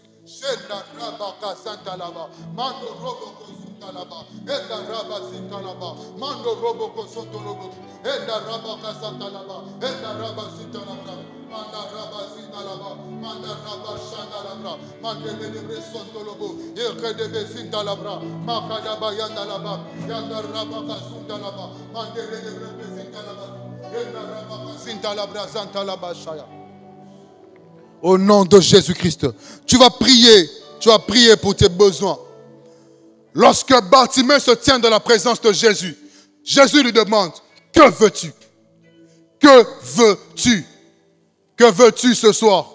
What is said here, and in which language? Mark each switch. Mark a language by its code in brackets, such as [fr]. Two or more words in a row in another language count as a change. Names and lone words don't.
[fr] Shenda rabaka santa laba, mando robo kosuta laba, enda raba sita laba, mando robo kosoto lobo, enda rabaka santa laba, enda raba sita laba, manda raba sita laba, manda raba shanda laba, mande lebre soto lobo, yeke debe sita laba, makada ba yanda laba, yanda rabaka sunda laba, mande lebre sita laba, enda rabaka sita laba, santa laba shaya. Au nom de Jésus-Christ, tu vas prier pour tes besoins. Lorsque Bartimée se tient dans la présence de Jésus, Jésus lui demande, que veux-tu? Que veux-tu? Que veux-tu ce soir?